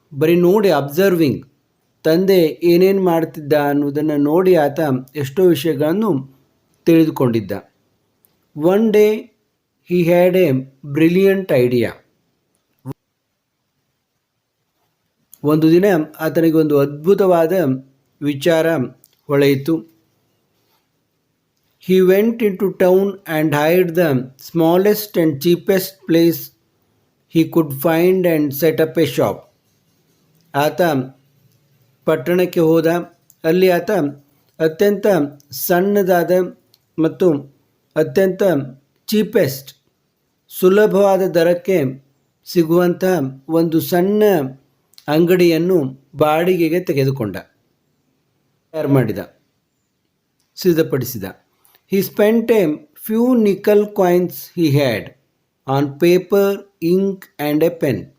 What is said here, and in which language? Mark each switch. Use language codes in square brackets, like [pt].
[kn] ಬರೀ ನೋಡಿ, ಅಬ್ಸರ್ವಿಂಗ್, ತಂದೆ ಏನೇನು ಮಾಡ್ತಿದ್ದ ಅನ್ನೋದನ್ನು ನೋಡಿ ಆತ ಎಷ್ಟೋ ವಿಷಯಗಳನ್ನು ತಿಳಿದುಕೊಂಡಿದ್ದ. [en] One day he had a brilliant idea. [kn] ಒಂದು ದಿನ ಆತನಿಗೆ ಒಂದು ಅದ್ಭುತವಾದ ವಿಚಾರ ಹೊಳೆಯಿತು. [en] He went into town and hired the smallest and cheapest place he could find and set up a shop. [kn] ಆತ ಪಟ್ಟಣಕ್ಕೆ ಹೋದ. ಅಲ್ಲಿ ಆತ ಅತ್ಯಂತ ಸಣ್ಣದಾದ ಮತ್ತು ಅತ್ಯಂತ ಚೀಪೆಸ್ಟ್, ಸುಲಭವಾದ ದರಕ್ಕೆ ಸಿಗುವಂಥ ಒಂದು ಸಣ್ಣ ಅಂಗಡಿಯನ್ನು ಬಾಡಿಗೆಗೆ ತೆಗೆದುಕೊಂಡ, ತಯಾರು ಮಾಡಿದ, ಸಿದ್ಧಪಡಿಸಿದ. [en] He spent a few nickel coins he had on paper, ink and a pen.